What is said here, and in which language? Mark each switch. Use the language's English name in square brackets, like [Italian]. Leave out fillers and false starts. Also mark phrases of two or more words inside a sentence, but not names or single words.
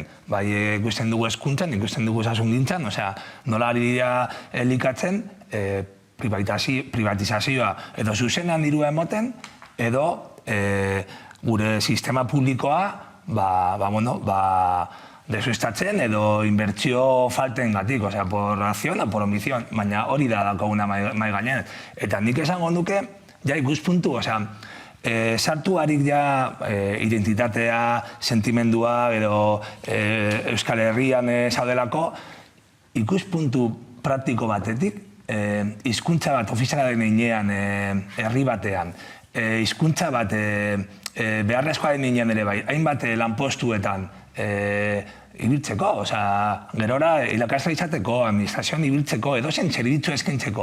[Basque] Bai ikusten dugu hezkuntzan, ikusten dugu osasungintzan, nola ari dira elikatzen, privatizazioa edo zuzenean dirua emoten, edo gure sistema publikoa desuestatzen edo inbertsio falten gatik, [Spanish] por acción o por omisión, [Basque] baina hori da daukaguna mai gainean. Eta nik esango nuke, ja ikuspuntu, sartu harik ja identitatea, sentimendua, edo Euskal Herrian zaudelako, ikuspuntu praktiko batetik, hizkuntza bat ofiziala den heinean herri batean, hizkuntza bat beharrezkoa den heinean ere bai, hainbat lanpostuetan ibiltzeko, gerora irakasle izateko, administrazioan ibiltzeko, edozein zerbitzu eskaintzeko.